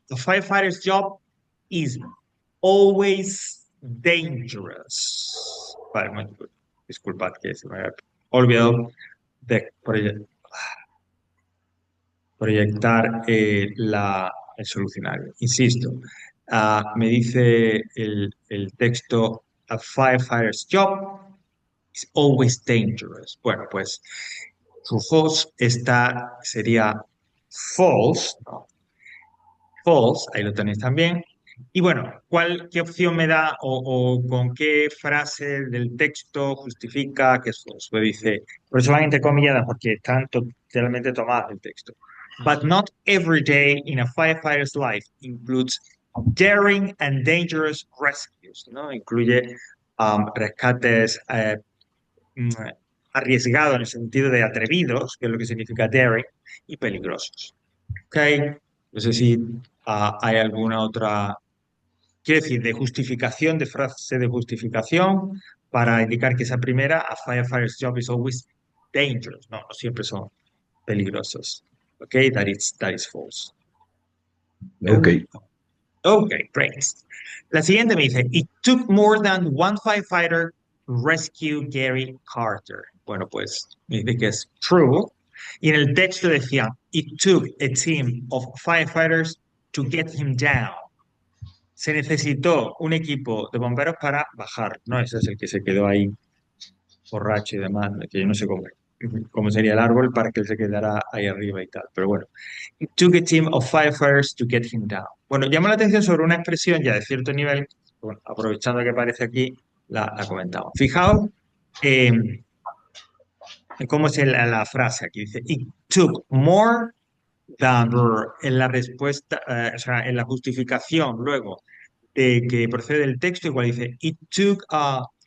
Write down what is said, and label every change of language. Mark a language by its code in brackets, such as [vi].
[en] The firefighter's job is always dangerous. [es] Vale, disculpad que se me había olvidado de proyectar el solucionario. Insisto, me dice el texto, [en] a firefighter's job is always dangerous. [es] Bueno, pues su false sería false, ¿no? False, ahí lo tenéis también. Y bueno, ¿qué opción me da o con qué frase del texto justifica que es false? Me dice, por eso van entrecomilladas porque están totalmente tomadas del texto. [en] But not every day in a firefighter's life includes daring and dangerous rescues, [es] ¿no? Incluye rescates mm, arriesgados en el sentido de atrevidos, que es lo que significa daring, y peligrosos. ¿Ok? No sé si hay alguna otra, quiero decir, de justificación, de frase de justificación, para indicar que esa primera, [en] a firefighter's job is always dangerous. [es] No, no siempre son peligrosos. [en] ¿Ok? That is false. Ok. Ok, great. [es] La siguiente me dice, [en] It took more than one firefighter to rescue Gary Carter. [es] Bueno, pues me dice que es true. Y en el texto decía, [en] It took a team of firefighters to get him down. [es] Se necesitó un equipo de bomberos para bajar, ¿no? Ese es el que se quedó ahí borracho y demás, que yo no sé cómo sería el árbol para que él se quedara ahí arriba y tal. Pero bueno, [en] It took a team of firefighters to get him down. [es] Bueno, llama la atención sobre una expresión ya de cierto nivel, bueno, aprovechando que aparece aquí, la comentamos. Fijaos eh, en cómo es la frase aquí. Dice, [en] It took more than, [es] en la respuesta, o sea, en la justificación luego de que procede el texto, igual dice, [en] It took a...